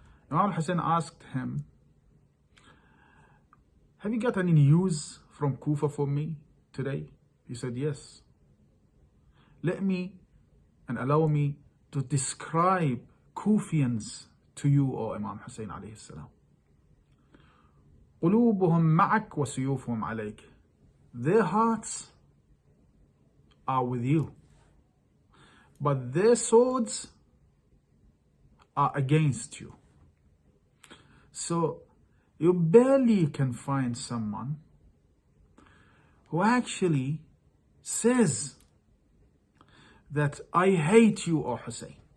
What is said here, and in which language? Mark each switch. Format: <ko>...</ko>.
<en>Imam al-Hussain asked him, have you got any news from Kufa for me today? He said, yes. Let me and allow me to describe Kufians to you, O Imam Hussain alayhi salam.</en> <ar>قلوبهم معك وسيوفهم عليك.</ar> <en>Their hearts are with you, but their swords are against you. So you barely can find someone who actually says that I hate you, O Hussein.</en>